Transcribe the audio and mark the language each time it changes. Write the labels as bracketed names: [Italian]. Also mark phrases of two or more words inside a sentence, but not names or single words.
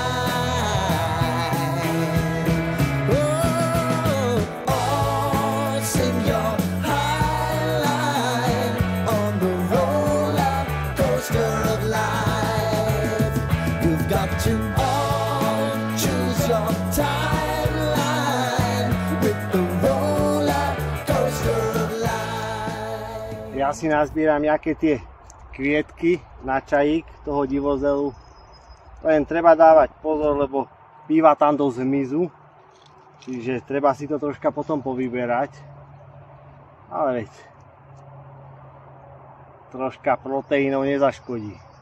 [English] Oh, sing your high line on the roller coaster of life. imagine all, choose your timeline with the roller coaster of life. [Slovak] Ja si nazbieram nejaké tie kvietky na čajík toho divozelu. Len treba dávať pozor, lebo býva tam dosť hmyzu. Čiže treba si to troška potom povyberať. Ale veď, troška proteínov nezaškodí.